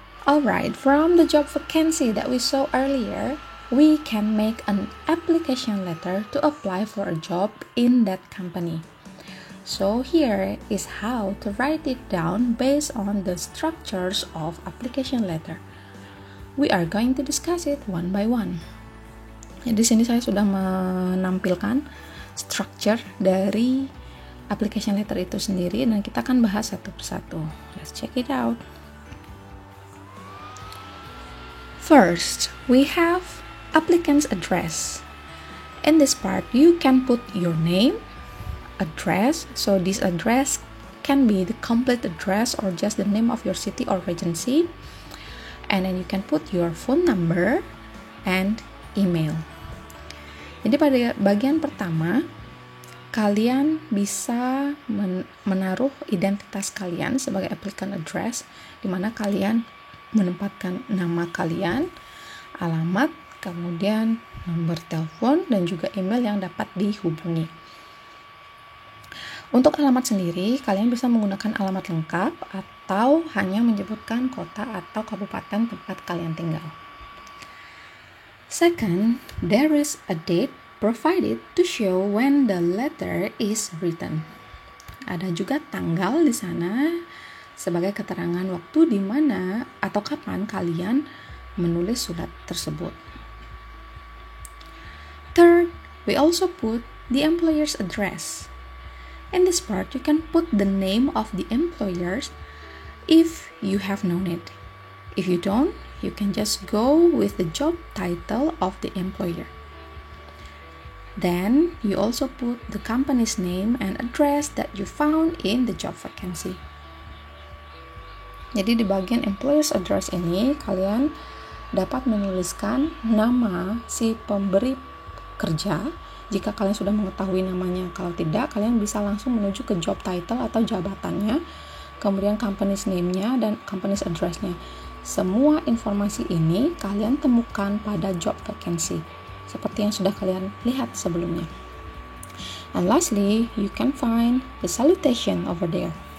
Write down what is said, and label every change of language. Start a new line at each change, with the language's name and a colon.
English: Alright, from the job vacancy that we saw earlier, we can make an application letter to apply for a job in that company. So here is how to write it down based on the structures of application letter. We are going to discuss it one by one.
Indonesian: Di sini saya sudah menampilkan structure dari application letter itu sendiri dan kita akan bahas satu persatu.
English: Let's check it out. First, we have applicant's address. In this part, you can put your name, address, so this address can be the complete address or just the name of your city or regency, and then you can put your phone number and email.
Indonesian: Jadi pada bagian pertama kalian bisa menaruh identitas kalian sebagai applicant address, di mana kalian menempatkan nama kalian, alamat, kemudian nomor telepon dan juga email yang dapat dihubungi. Untuk alamat sendiri, kalian bisa menggunakan alamat lengkap atau hanya menyebutkan kota atau kabupaten tempat kalian tinggal.
English: Second, there is a date provided to show when the letter is written.
Indonesian: Ada juga tanggal di sana sebagai keterangan waktu di mana atau kapan kalian menulis surat tersebut.
English: Third, we also put the employer's address. In this part, you can put the name of the employers if you have known it. If you don't, you can just go with the job title of the employer. Then, you also put the company's name and address that you found in the job vacancy.
Indonesian: Jadi di bagian employer's address ini, kalian dapat menuliskan nama si pemberi kerja jika kalian sudah mengetahui namanya. Kalau tidak, kalian bisa langsung menuju ke job title atau jabatannya, kemudian company's name-nya dan company's address-nya. Semua informasi ini kalian temukan pada job vacancy, seperti yang sudah kalian lihat sebelumnya.
English: And lastly, you can find the salutation over there.